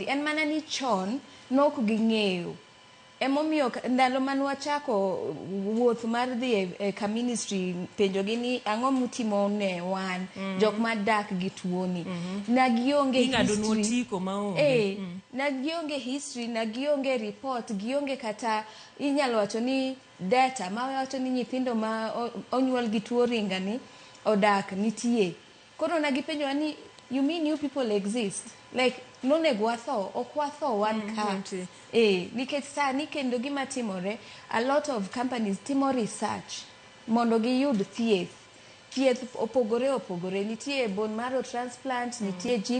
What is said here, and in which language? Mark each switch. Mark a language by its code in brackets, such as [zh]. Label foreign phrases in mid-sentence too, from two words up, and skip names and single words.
[luo] En mana ni chon nok ging'eyo. Emomiyo ndalo man wachako wuoth mar dhi ka ministry penjogi ni ang'o mutimo ne wan jok madak gi tuoni. Nagionge history. Nagionge history, nagionge report, gionge kata inyalo wacho ni data ma wacho ni nyithindo ma onyuol gi tuo ringa ni odak nitie. Koro nagipenjo ni [en] you mean you people exist? [luo] Like nonego watho, ok watho wan ka. Nikech sani kendo gima timore, [en] a lot of companies [luo] timo research mondo giyud thieth. Thieth opogore. Nitie [en] bone marrow transplant, [luo] nitie